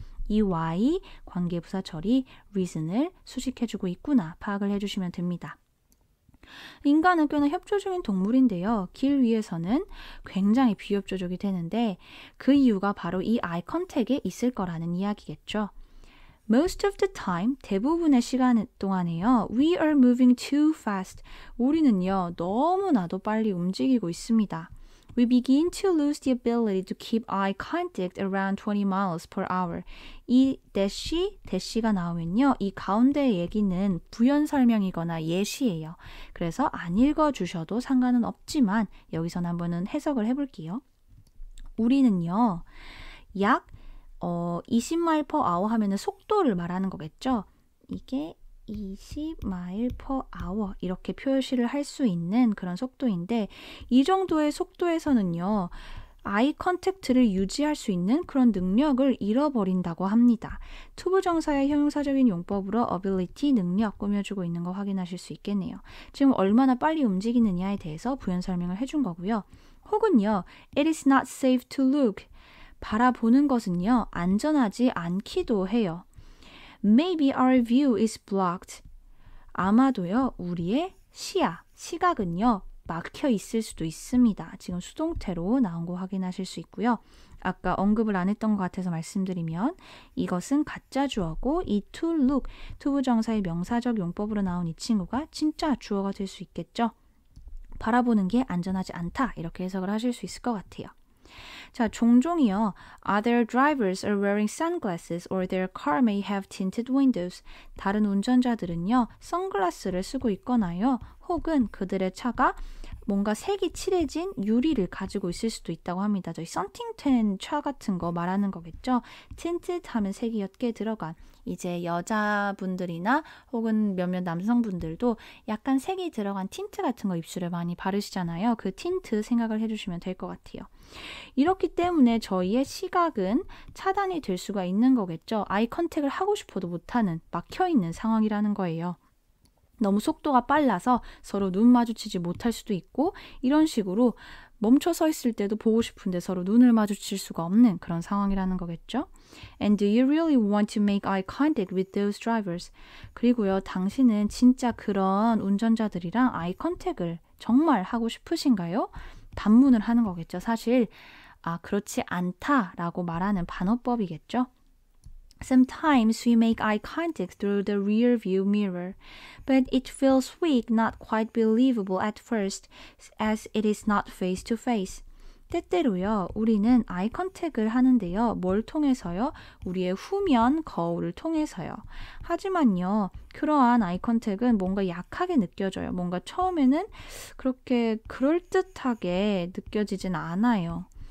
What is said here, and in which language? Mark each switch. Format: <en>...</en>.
<ko>이 why, 관계부사 처리, reason을 수식해주고 있구나 파악을 해주시면 됩니다. 인간은 꽤나 협조적인 동물인데요. 길 위에서는 굉장히 비협조적이 되는데 그 이유가 바로 이 eye contact에 있을 거라는 이야기겠죠.</ko> <en>Most of the time,</en> <ko>대부분의 시간 동안에요.</ko> <en>We are moving too fast.</en> <ko>우리는요, 너무나도 빨리 움직이고 있습니다.</ko> <en>We begin to lose the ability to keep eye contact around 20 miles per hour.</en> <ko>이 대시가 나오면요. 이 가운데 얘기는 부연 설명이거나 예시예요. 그래서 안 읽어주셔도 상관은 없지만 여기서는 한번은 해석을 해볼게요. 우리는요. 약 20마일 per hour 하면은 속도를 말하는 거겠죠. 이게 20마일 per hour 이렇게 표시를 할 수 있는 그런 속도인데 이 정도의 속도에서는요. 아이 컨택트를 유지할 수 있는 그런 능력을 잃어버린다고 합니다. 투부정사의 형용사적인 용법으로 ability, 능력 꾸며주고 있는 거 확인하실 수 있겠네요. 지금 얼마나 빨리 움직이느냐에 대해서 부연 설명을 해준 거고요. 혹은요.</ko> <en>It is not safe to look.</en> <ko>바라보는 것은요. 안전하지 않기도 해요.</ko> <en>Maybe our view is blocked.</en> <ko>아마도요. 우리의 시각은요. 막혀 있을 수도 있습니다. 지금 수동태로 나온 거 확인하실 수 있고요. 아까 언급을 안 했던 것 같아서 말씀드리면 이것은 가짜 주어고 이 to look, 투부정사의 명사적 용법으로 나온 이 친구가 진짜 주어가 될 수 있겠죠. 바라보는 게 안전하지 않다 이렇게 해석을 하실 수 있을 것 같아요. 자, 종종이요.</ko> <en>Other drivers are wearing sunglasses or their car may have tinted windows.</en> <ko>다른 운전자들은요. 선글라스를 쓰고 있거나요. 혹은 그들의 차가 뭔가 색이 칠해진 유리를 가지고 있을 수도 있다고 합니다. 저희 썬팅된 차 같은 거 말하는 거겠죠. tinted 하면 색이 옅게 들어간 이제 여자분들이나 혹은 몇몇 남성분들도 약간 색이 들어간 틴트 같은 거 입술에 많이 바르시잖아요. 그 틴트 생각을 해주시면 될 것 같아요. 이렇기 때문에 저희의 시각은 차단이 될 수가 있는 거겠죠. 아이 컨택을 하고 싶어도 못하는 막혀있는 상황이라는 거예요. 너무 속도가 빨라서 서로 눈 마주치지 못할 수도 있고 이런 식으로 멈춰 서 있을 때도 보고 싶은데 서로 눈을 마주칠 수가 없는 그런 상황이라는 거겠죠.</ko> <en>And do you really want to make eye contact with those drivers?</en> <ko>그리고요, 당신은 진짜 그런 운전자들이랑 아이 컨택을 정말 하고 싶으신가요? 반문을 하는 거겠죠. 사실 그렇지 않다라고 말하는 반어법이겠죠.</ko> <en>Sometimes we make eye contact through the rear view mirror, but it feels weak, not quite believable at first, as it is not face to face.</en> <ko>때때로요, 우리는 아이 컨택을 하는데요. 뭘 통해서요? 우리의 후면 거울을 통해서요. 하지만요, 그러한 아이 컨택은 뭔가 약하게 느껴져요. 뭔가 처음에는 그렇게 그럴듯하게 느껴지진 않아요.</ko>